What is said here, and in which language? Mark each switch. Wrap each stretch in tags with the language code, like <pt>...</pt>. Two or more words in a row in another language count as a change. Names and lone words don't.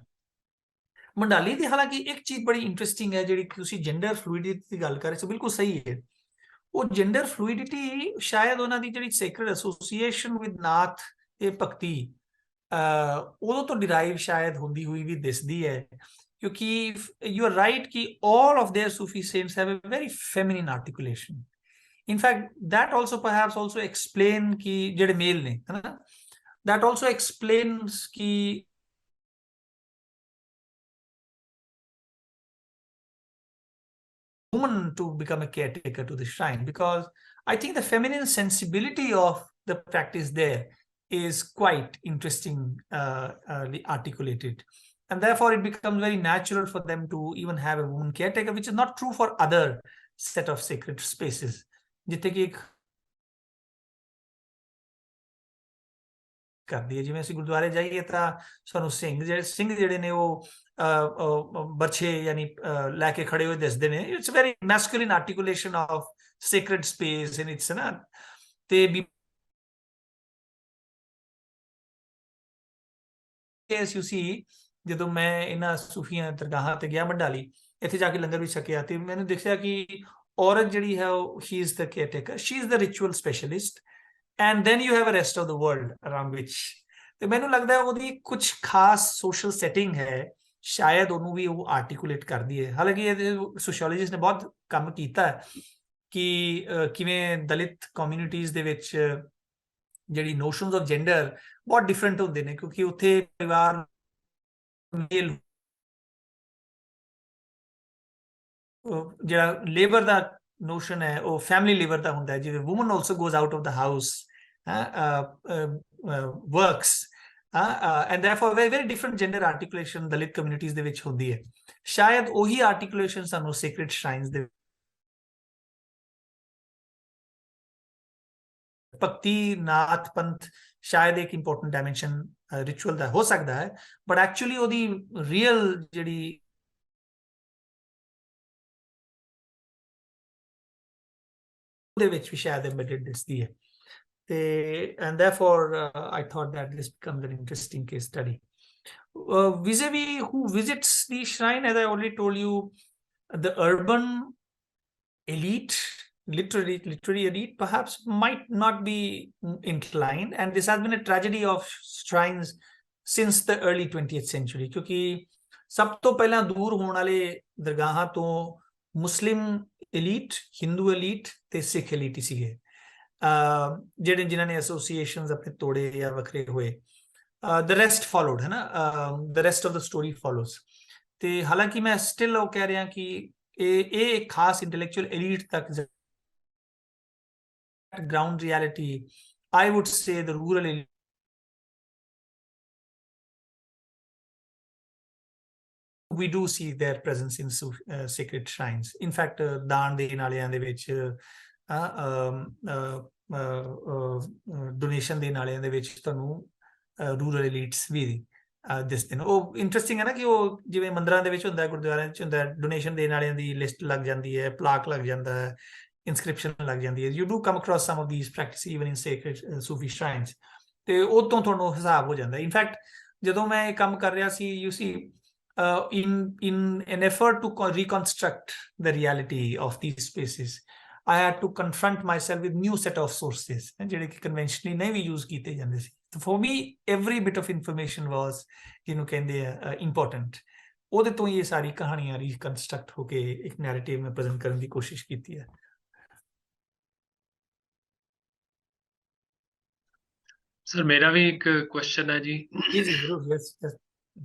<pa>ਮੰਡਾਲੀ ਦੀ ਹਾਲਾਂਕਿ ਇੱਕ ਚੀਜ਼ ਬੜੀ ਇੰਟਰਸਟਿੰਗ ਹੈ, ਜਿਹੜੀ ਤੁਸੀਂ</pa> <en>gender fluidity</en> <pa>ਦੀ ਗੱਲ ਕਰ ਰਹੇ ਸੀ, ਬਿਲਕੁਲ ਸਹੀ ਹੈ। ਉਹ</pa> <en>gender fluidity</en> <pa>ਸ਼ਾਇਦ ਉਹਨਾਂ ਦੀ ਜਿਹੜੀ</pa> <en>sacred association with</en> <pa>ਨਾਥ ਤੇ ਭਗਤੀ ਉਦੋਂ ਤੋਂ ਡਿਰਾਈਵ ਸ਼ਾਇਦ ਹੁੰਦੀ ਹੋਈ ਵੀ ਦਿਸਦੀ ਹੈ, ਕਿਉਂਕਿ</pa> <en>you are right</en> <pa>ਕਿ</pa> <en>all of their Sufi saints have a very feminine articulation. In fact, that also perhaps also explain कि</en> <pa>ਜਿਹੜੇ ਮੇਲ ਨੇ, ਹੈ ਨਾ,</pa> <en>that also explains कि woman to become a caretaker to the shrine, because I think the feminine sensibility of the practice there is quite interesting, articulated, and therefore it becomes very natural for them to even have a woman caretaker, which is not true for other set of sacred spaces.</en> <pa>ਜਿੱਥੇ ਕਿ ਕਰਦੀ ਹੈ, ਜਿਵੇਂ ਅਸੀਂ ਗੁਰਦੁਆਰੇ ਜਾਈਏ ਤਾਂ ਸਾਨੂੰ ਸਿੰਘ ਜਿਹੜੇ ਨੇ ਉਹ ਬਰਛੇ ਯਾਨੀ ਲੈ ਕੇ ਖੜੇ ਹੋਏ ਦਿਸਦੇ ਨੇ।</pa> <en>It's very masculine articulation of sacred space in its,</en> <pa>ਨਾ, ਤੇ</pa> <en>as you see,</en> <pa>ਜਦੋਂ ਮੈਂ ਇਹਨਾਂ ਸੂਫੀਆਂ ਦਰਗਾਹਾਂ ਤੇ ਗਿਆ ਮੰਡਾਲੀ, ਇੱਥੇ ਜਾ ਕੇ ਲੰਗਰ ਵੀ ਛਕਿਆ, ਤੇ ਮੈਨੂੰ ਦਿਖਿਆ ਕਿ ਔਰਤ ਜਿਹੜੀ ਹੈ ਉਹ</pa> <en>she is the caretaker, she is the ritual specialist, and then you have a rest of the world around which,</en> <pa>ਤੇ ਮੈਨੂੰ ਲੱਗਦਾ ਉਹਦੀ ਕੁਝ ਖਾਸ</pa> <en>social setting</en> <pa>ਹੈ, ਸ਼ਾਇਦ ਉਹਨੂੰ ਵੀ ਉਹ ਆਰਟੀਕੂਲੇਟ ਕਰਦੀ ਹੈ। ਹਾਲਾਂਕਿ ਇਹ ਸੋਸ਼ੀਓਲੋਜਿਸਟ ਨੇ ਬਹੁਤ ਕੰਮ ਕੀਤਾ ਹੈ ਕਿ ਕਿਵੇਂ ਦਲਿਤ ਕਮਿਊਨਿਟੀਜ਼ ਦੇ ਵਿੱਚ ਜਿਹੜੀ</pa> <en>notions of gender</en> <pa>ਬਹੁਤ ਡਿਫਰੈਂਟ ਹੁੰਦੇ ਨੇ, ਕਿਉਂਕਿ ਉੱਥੇ ਪਰਿਵਾਰ ਮੇਲ ਜਿਹੜਾ ਲੇਬਰ ਦਾ ਨੋਸ਼ਨ ਹੈ ਉਹ</pa> <en>family labour</en> <pa>ਦਾ ਹੁੰਦਾ ਹੈ, ਜਿਵੇਂ</pa> <en>woman also goes out of the house, works, and therefore very very different gender articulation dalit communities</en> <pa>ਦੇ ਵਿੱਚ ਹੁੰਦੀ ਹੈ। ਸ਼ਾਇਦ ਉਹੀ articulation ਸਾਨੂੰ</pa> <en>sacred shrines</en> <pa>ਦੇ ਭਗਤੀ ਨਾਥ ਪੰਥ ਸ਼ਾਇਦ ਇੱਕ</pa> <en>important dimension ritual</en> <pa>ਦਾ ਹੋ ਸਕਦਾ ਹੈ,</pa> <en>but actually</en> <pa>ਉਹਦੀ ਰੀਅਲ ਜਿਹੜੀ ਉਹਦੇ ਵਿੱਚ ਵੀ ਸ਼ਾਇਦ ਐਮਬੈਡਡ ਦਿਸਦੀ ਹੈ।</pa> <en>And therefore I thought that this becomes an interesting case study. Vis-a-vis who visits the shrine, as I already told you, the urban elite, literary elite perhaps might not be inclined, and this has been a tragedy of shrines since the early 20th century,</en> <pa>ਕਿਉਂਕਿ ਸਭ ਤੋਂ ਪਹਿਲਾਂ ਦੂਰ ਹੋਣ ਵਾਲੇ ਦਰਗਾਹਾਂ ਤੋਂ ਮੁਸਲਿਮ elite, ਹਿੰਦੂ elite ਤੇ ਸਿੱਖ elite ਹੀ ਸੀਗੇ, ਜਿਨ੍ਹਾਂ ਨੇ ਐਸੋਸੀਏਸ਼ਨਸ ਆਪਣੇ ਤੋੜੇ ਜਾਂ ਵੱਖਰੇ ਹੋਏ।</pa> <en>the rest followed,</en> <pa>ਹੈ ਨਾ,</pa> <en>the rest of the story follows।</en> <pa>ਤੇ ਹਾਲਾਂਕਿ ਮੈਂ ਸਟਿਲ ਉਹ ਕਹਿ ਰਿਹਾ ਕਿ ਇਹ ਇੱਕ ਖਾਸ</pa> <en>intellectual elite ਤੱਕ ground reality, I would say the rural elite we do see their presence in sacred shrines. In fact,</en> <pa>ਦਾਨ ਦੇਣ ਵਾਲਿਆਂ ਦੇ ਵਿੱਚ, ਡੋਨੇਸ਼ਨ ਦੇਣ ਵਾਲਿਆਂ ਦੇ ਵਿੱਚ ਤੁਹਾਨੂੰ</pa> <en>rural elites</en> <pa>ਵੀ ਦਿਸਦੇ ਨੇ। ਉਹ ਇੰਟਰਸਟਿੰਗ ਹੈ ਨਾ ਕਿ ਉਹ ਜਿਵੇਂ ਮੰਦਰਾਂ ਦੇ ਵਿੱਚ ਹੁੰਦਾ, ਗੁਰਦੁਆਰਿਆਂ 'ਚ ਹੁੰਦਾ, ਡੋਨੇਸ਼ਨ ਦੇਣ ਵਾਲਿਆਂ ਦੀ ਲਿਸਟ ਲੱਗ ਜਾਂਦੀ ਹੈ, ਪਲਾਕ ਲੱਗ ਜਾਂਦਾ ਹੈ, ਇਨਸਕ੍ਰਿਪਸ਼ਨ ਲੱਗ ਜਾਂਦੀ ਹੈ।</pa> <en>You do come across some of these practice even in sacred Sufi shrines,</en> <pa>ਤੇ ਉਹ ਤੋਂ ਤੁਹਾਨੂੰ ਹਿਸਾਬ ਹੋ ਜਾਂਦਾ। ਇਨਫੈਕਟ ਜਦੋਂ ਮੈਂ ਇਹ ਕੰਮ ਕਰ ਰਿਹਾ ਸੀ,</pa> <en>you see, in an effort to reconstruct the reality of these spaces, I had to confront myself with new set of sources</en> <pa>ਜਿਹੜੇ ਕਿ conventionally ਨਹੀਂ ਵੀ use ਕੀਤੇ ਜਾਂਦੇ ਸੀ।</pa> <en>So for me, every bit of information was,</en> <pa>ਜਿਹਨੂੰ ਕਹਿੰਦੇ ਆ, important। ਉਹਦੇ ਤੋਂ ਹੀ ਇਹ ਸਾਰੀ ਕਹਾਣੀਆਂ reconstruct ਹੋ ਕੇ ਇੱਕ narrative ਮੈਂ ਪ੍ਰੈਜ਼ੈਂਟ ਕਰਨ ਦੀ ਕੋਸ਼ਿਸ਼ ਕੀਤੀ ਹੈ। ਸਰ ਮੇਰਾ ਵੀ ਇੱਕ ਕੁਐਸਚਨ ਹੈ ਜੀ।</pa>